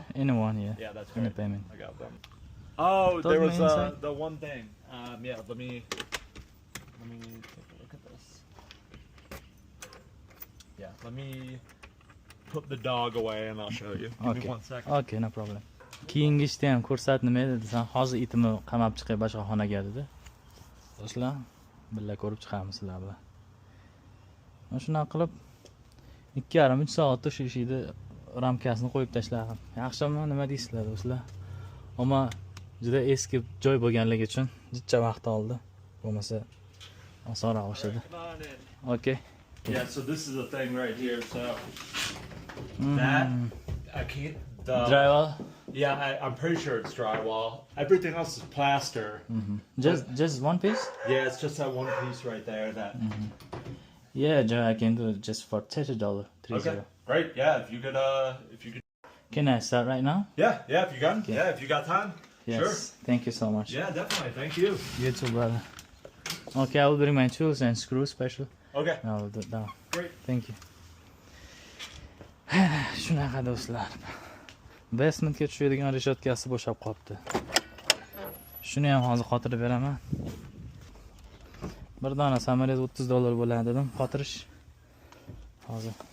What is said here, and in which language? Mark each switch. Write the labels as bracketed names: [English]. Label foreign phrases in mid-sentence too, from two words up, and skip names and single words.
[English] anyone, yeah. Yeah, that's Any great. payment. I got them. Oh, Told there me was inside. the one thing. Yeah, let me take a look at this. Yeah, let me put the dog away and I'll show you. Give Okay. me 1 second. Okay, no problem. [Uzbek] Keyingi ishda ham ko'rsat nima edi desam, hozir itimni qamab chiqay boshqa xonaga dedi. Do'stlar, birga ko'rib chiqamiz sizlar bilan. Mana shunaqa qilib 2,5-3 soatda shu ishni ramkasini qo'yib tashladim. Yaxshimi, nima deysizlar do'stlar? Ammo juda eski joy bo'lganligi uchun jicha vaqt oldi. Bo'lmasa osonroq o'shadi. [English] Come on in. Okay. Yeah, so this is the thing right here. So that I can't. Drywall. Yeah, I'm pretty sure it's drywall. Everything else is plaster. Just one piece? Yeah, it's just that one piece right there. That. Yeah, Joe, I can do it just for $30. Okay. Great. Yeah, if you could. Can I start right now? Yeah, if you can. Okay. Yeah, if you got time. Yes. Sure. Thank you so much. Yeah, definitely. Thank you. You too, brother. Okay, I will bring my tools and screws special. Okay. I will do it now. Great. Thank you. [Uzbek] Shunaqa do'stlar. Basementga tushadigan reshotkasi bo'shab qolibdi. Shuni ham hozir qotirib beraman. Bir dona samolyot $30 bo'ladi dedim, qotirish. Hozir.